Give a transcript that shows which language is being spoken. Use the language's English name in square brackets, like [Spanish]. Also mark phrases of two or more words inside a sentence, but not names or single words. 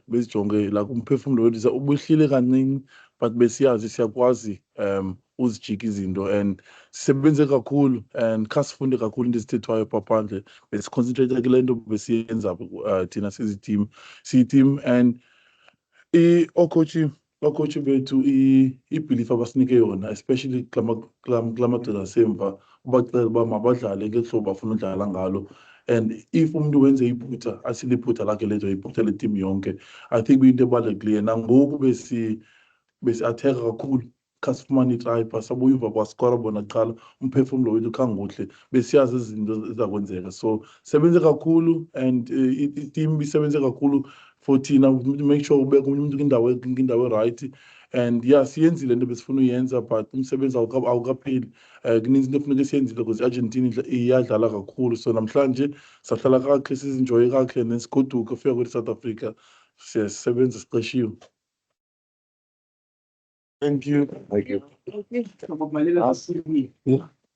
[Xhosa] bezijonge la umphefumulo wethu ubuhlile kancane, but besiyazi siyakwazi uzijika izinto and sisebenze kakhulu and khasifunde kakhulu into ezithethwayo paphandle besiconcentrate kule nto besiyenza thina siyi-team and ocoach bethu i-belief abasinike yona especially kula madoda asemva ubacela uba mabadlale ngeli hlobo bafuna udlala ngalo [English] and if [Xhosa] umuntu wenze iphutha asile iphutha lakhe lezo iphutha le-team yonke [English] I think [Xhosa] kuyinto ebalulekileyo nangoku besi-atheka kakhulu khasifumana itrayipha sabuya emva kwaskora bona kuqala umphefumlo wethu khanguhle besiyazi izinto ezizakwenzeka so sebenze kakhulu and i-team isebenze kakhulu for thina [English] to make sure [Xhosa] ubeka umuntu kwindawo e-right [English] and yeah [Xhosa] siyenzile into besifuna uyenza but umsebenzi awukapheli kuninzi into efuneka siyenzile because i-Argentina iyadlala kakhulu so namhlanje sahlala kakuhle sizinjoye kakuhle nesigoduka ufika kweli South Africa siyasebenza siqeshiwe. [English] Thank you. Thank you. Okay. Some of my little